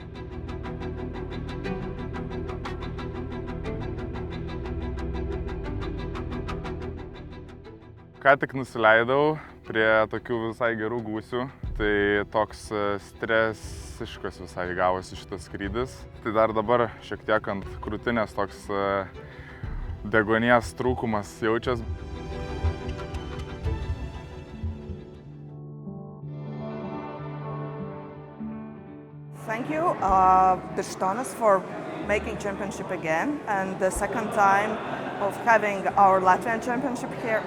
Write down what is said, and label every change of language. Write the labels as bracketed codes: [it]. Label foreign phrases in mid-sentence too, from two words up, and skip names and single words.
[lt] Ką tik nusileidau prie tokių visai gerų gūsių, tai toks stresiškas visai gavosi šitas skrydis. Tai dar dabar šiek tiek ant krūtinės toks deguonies trūkumas jaučias. [en] Thank you, Birštonas, for making championship again, and the second time of having our Latvian championship here.